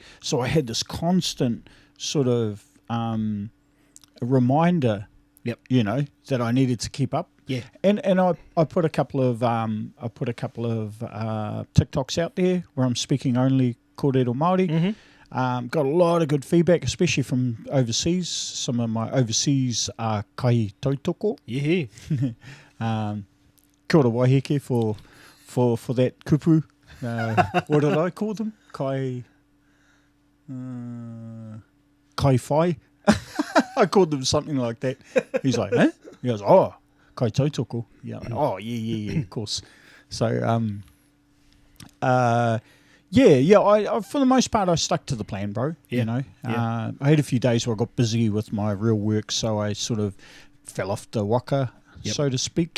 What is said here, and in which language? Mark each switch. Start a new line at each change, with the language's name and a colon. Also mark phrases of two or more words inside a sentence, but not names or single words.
English: So I had this constant sort of reminder, that I needed to keep up. Yeah, and I put a couple of TikToks out there where I'm speaking only
Māori: kōrero Māori.
English: Got a lot of good feedback, especially from overseas. Some of my overseas
Māori: kai tautoko.
English: Yeah.
Māori: Kia ora waiheke
English: for that
Māori: kupu.
English: What did I call them?
Māori: Kai whai.
English: I called them something like that. He's like, huh? He goes,
Māori: oh, kai tautoko.
English: Yeah. Oh, yeah, of course. So, I for the most part, I stuck to the plan, bro. Yeah. I had a few days where I got busy with my real work, so I sort of fell off the waka, so to speak.